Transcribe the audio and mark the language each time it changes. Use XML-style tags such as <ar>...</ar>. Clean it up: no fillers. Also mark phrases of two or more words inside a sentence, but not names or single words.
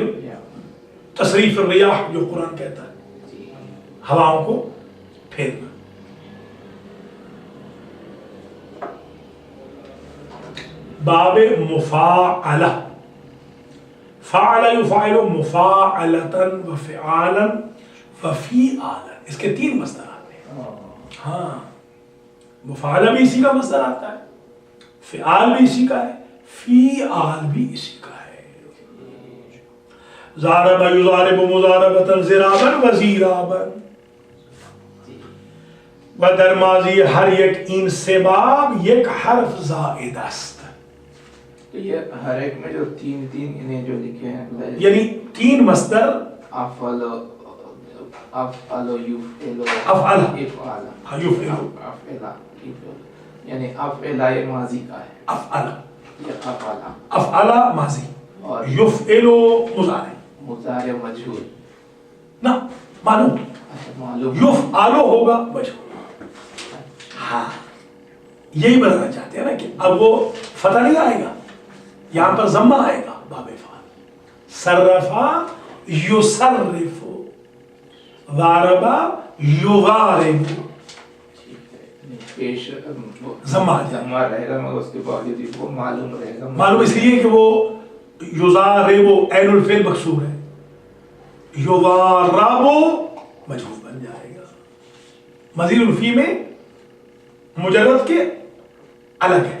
<ar>تصریف الریاح</ar> <ur>جو قرآن کہتا ہے ہواؤں کو پھیرنا.</ur> <ar>باب مفاعلہ فعل یفعل مفاعلتا وفعالا وفیعالا.</ar> <ur>اس کے 3 مصدر آتے ہیں. ہاں مفاعلہ بھی اسی کا مصدر آتا ہے, فعال بھی اسی کا ہے, فیعال بھی اسی کا ہے.</ur> <ar>ضارب یضارب مضاربتا زرابا وزیرابا.</ar> <fa>و در ماضی ہر یک این سے باب یک حرف زائد است.</fa> <ur>تو یہ ہر ایک میں جو 3 انہیں جو لکھے ہیں یعنی 3 مصدر</ur> <ar>افعل افعل یفعل افعل افعل یفعل,</ar> <ur>یعنی افعل یہ ماضی کا ہے. افعل یہ افعل افعل ماضی اور</ur> <ar>یفعل مضارع.</ar> <ur>مضارع مجہول نہ معلوم, معلوم یفعل ہوگا مجہول. ہاں یہی بتانا چاہتے ہیں نا کہ اب وہ فتح نہیں آئے گا, یہاں پر ضمہ آئے گا.</ur> <ar>باب افعال صرفا یصرف ضارب یضارب</ar> <ur>پیش ضمہ آ جائے گا. رہے گا مگر اس کے باوجود وہ معلوم رہے گا. معلوم اس لیے کہ وہ یضارب عین الفعل مکسور ہے, یضارب مجہول بن جائے گا. مزید الفی میں مجرد کے الگ ہے.</ur>